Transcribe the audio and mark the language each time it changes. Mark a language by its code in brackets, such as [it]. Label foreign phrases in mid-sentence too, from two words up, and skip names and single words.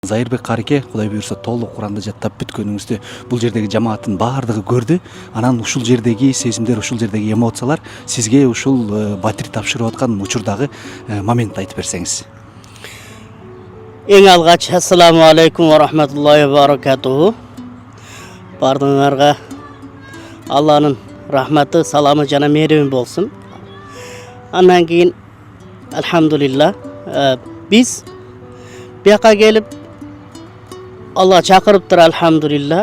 [ky] Зайырбек Карике, Кудай буйрса толук Куранды жаттап бүткөнүңүздү бул жердеги жамааттын баардыгы көрдү. Анан ушул жердеги сезимдер, ушул жердеги эмоциялар сизге ушул батир тапшырып аткан учурдагы моментти айтып берсеңиз. Эң алгач [ar] السلام عليكم ورحمة الله وبركاته. [ky] Бардыңарга Алланын рахматы, саламы жана мээрими болсун. Андан кийин алхамдулилла биз бияка келип Алла чакырыптыр алхамдулилла.